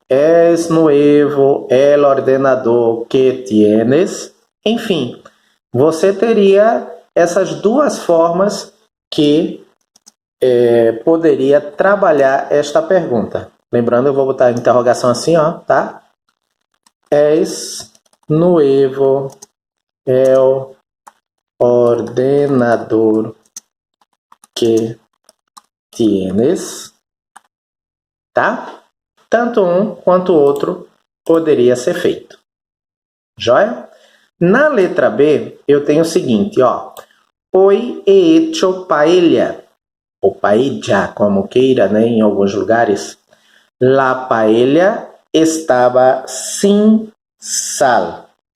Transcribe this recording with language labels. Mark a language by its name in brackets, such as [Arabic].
[Spanish] Es nuevo el ordenador que tienes. [Portuguese] Enfim, você teria essas duas formas que poderia trabalhar esta pergunta. Lembrando, eu vou botar a interrogação assim, ó, tá? [Spanish] Es nuevo el ordenador que tienes, [Portuguese] tá? Tanto um quanto o outro poderia ser feito. Joia? Na letra B, eu tenho o seguinte, ó. [Spanish] Hoy he hecho paella, [Portuguese] ou paella, como queira, né, em alguns lugares. [Spanish] La paella [Portuguese] estava [Spanish] sin sal.